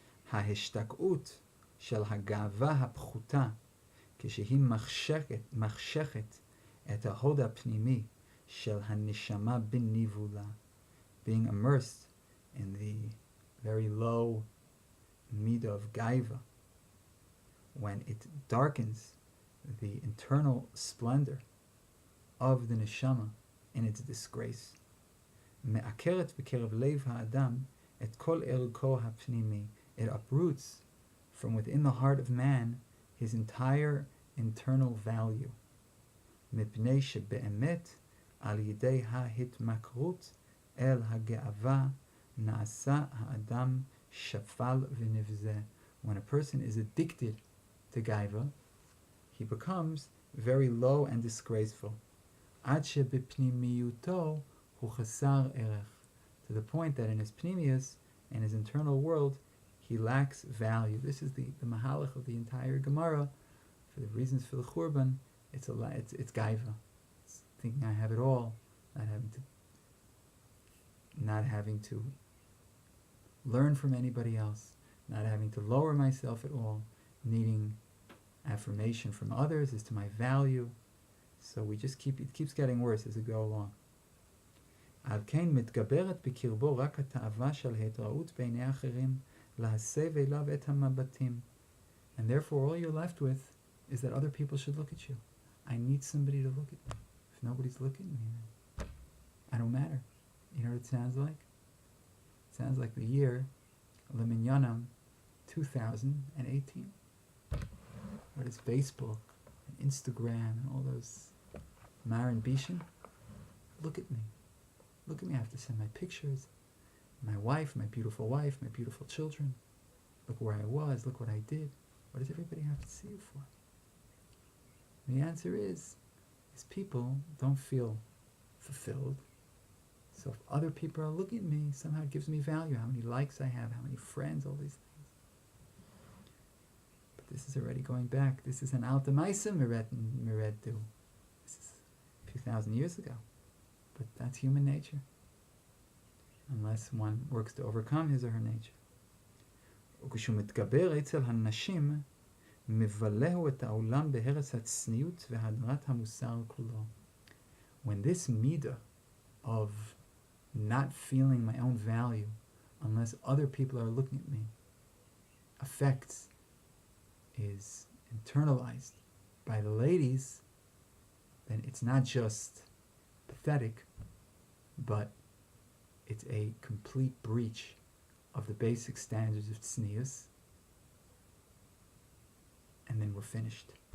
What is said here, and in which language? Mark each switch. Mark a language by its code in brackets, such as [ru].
[he] ההשתקעות של הגאווה הפחותה כשהיא מחשכת את ההוד הפנימי של הנשמה בניבולה, [en] being immersed in the very low midah of gaiva, when it darkens the internal splendor of the neshama in its disgrace. [he] מעקרת בקרב לב האדם את כל ערכו הפנימי. [en] It uproots from within the heart of man his entire internal value. [he] מפני שבאמת על ידי ההתמכרות אל הגאווה נעשה האדם שפל ונבזה. [en] When a person is addicted to gaiva, he becomes very low and disgraceful. [he] עד שבפנימיותו הוא חסר ערך. [en] To the point that in his pnimius, in his internal world, he lacks value. This is the mahalach of the entire Gemara. For the reasons for the Churban, it's gaiva. It's thinking I have it all, not having to learn from anybody else, not having to lower myself at all, needing affirmation from others as to my value. So it keeps getting worse as we go along. [he] על כן מתגברת בקרבו רק התאווה של ההתראות בעיני אחרים. [en] And therefore all you're left with is that other people should look at you. I need somebody to look at me. If nobody's looking at me, I don't matter. You know what it sounds like? It sounds like the year Leminyanam 2018. What is Facebook and Instagram and all those Marin Bishan? Look at me. Look at me. I have to send my pictures. My wife, my beautiful children. Look where I was, look what I did. What does everybody have to see you for? The answer is people don't feel fulfilled. So if other people are looking at me, somehow it gives me value. How many likes I have, how many friends, all these things. But this is already going back. This is an Alta Maisa Meredu. This is a few thousand years ago. But that's human nature. Unless one works to overcome his or her nature. [he] וכשהוא מתגבר אצל הנשים, מבלהו את העולם בהרס הצניעות והדרת המוסר כולו. [en] When this midah of not feeling my own value unless other people are looking at me affects, is internalized by the ladies, then it's not just pathetic, but it's a complete breach of the basic standards of tznius, and then we're finished.